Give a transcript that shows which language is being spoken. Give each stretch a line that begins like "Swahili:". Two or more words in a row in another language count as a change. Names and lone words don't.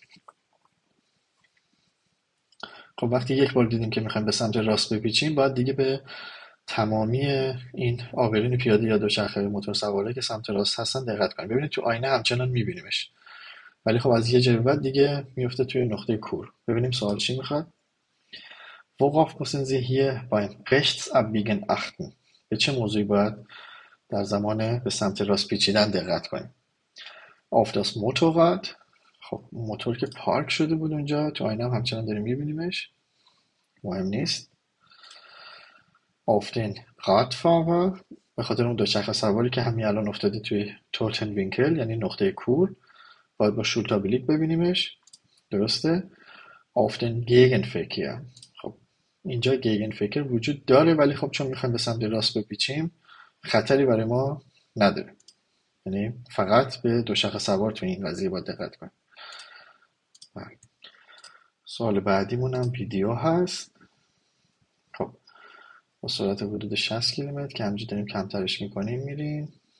Persian: خب وقتی یک بار دیدیم که میخوایم به سمت راست بپیچیم، باید دیگه به تمامی این آبرین پیاده یا دوچرخه موتور سواره که سمت راست هستن دقت کنیم. ببینید تو آینه همچنان میبینیمش، ولی خب از یه جای بعد دیگه میفته توی نقطه کور. ببینیم سوال چی میخواد.
German: Worauf müssen Sie hier beim Rechtsabbiegen achten؟
Persian: به چه موضوعی باید در زمان به سمت راست پیچیدن دقت کنیم؟
German: Auf das Motorrad.
Persian: خب موتور که پارک شده بود اونجا، تو آینه هم همچنان داریم میبینیمش، مهم نیست.
German: Auf den Radfahrer.
Persian: به خاطر اون دوچرخه سواری که همین الان افتاده توی
German: toten Winkel
Persian: یعنی نقطه کور، باید با شولتابلیک ببینیمش. درسته.
German: Auf den Gegenverkehr.
Persian: خب اینجا گگنفکر وجود داره ولی خب چون میخوایم به سمت راست بپیچیم خطری برای ما نداره، یعنی فقط به دوچرخه سوار تو این قضیه باید دقت کنیم. سوال بعدیمون هم ویدیو هست. خب با سرعت حدود 60 کیلومتر که همینجوری داریم کمترش میکنیم میریم.